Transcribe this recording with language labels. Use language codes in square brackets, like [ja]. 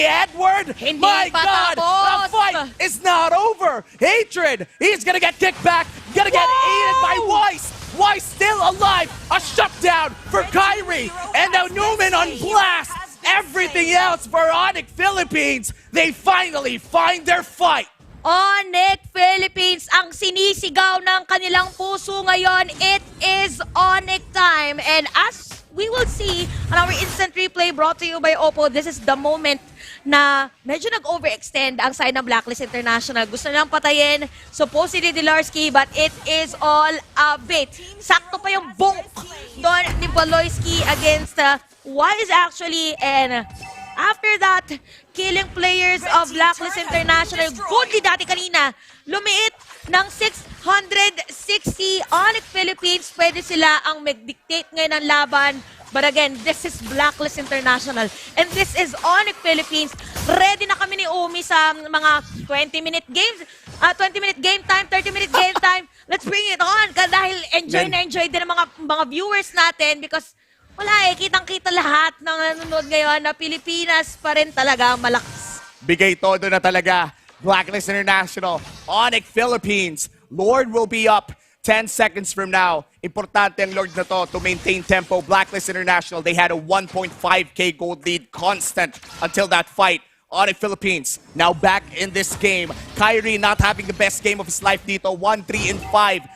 [en] Edward, my God, the fight is not over. Hatred, he's gonna get kicked back. Gonna get aided by Weiss. Weiss still alive. A shutdown for Kyrie. And now Newman on blast. Everything else for ONIC Philippines. They finally find their fight. [tl] ONIC Philippines ang sinisigaw ng kanilang puso ngayon. [en] It is ONIC time. And as we will see on our instant replay brought to you by Oppo, this is the moment [tl] na medyo nag-overextend ang side ng [en] Blacklist International. [tl] Gusto nilang patayin [en] supposedly Dilarski, but it is all a bait. [tl] Sakto pa yung bonk doon ni [en] Baloyski against Wise actually, and after that, killing players of Blacklist International. [tl] Goodly dati kanina, lumiit ng 660 ONIC Philippines. Pwede sila ang mag-dictate ngayon ng laban. [en] But again, this is Blacklist International. And this is ONIC Philippines. [tl] Ready na kami ni Umi sa mga 20-minute games. [en] 20-minute game time, 30-minute game time. Let's bring it on. [tl] Dahil enjoy na enjoy din ang mga viewers natin because wala kitang-kita lahat ng nanonood ngayon na Pilipinas pa rin talaga ang malakas. Bigay todo na talaga. Blacklist International, ONIC Philippines. [en] Lord will be up 10 seconds from now. [tl] Importante ang Lord na [en] to maintain tempo. Blacklist International, they had a 1.5k gold lead constant until that fight. ONIC Philippines, now back in this game. Kyrie not having the best game of his life dito, 1-3-5.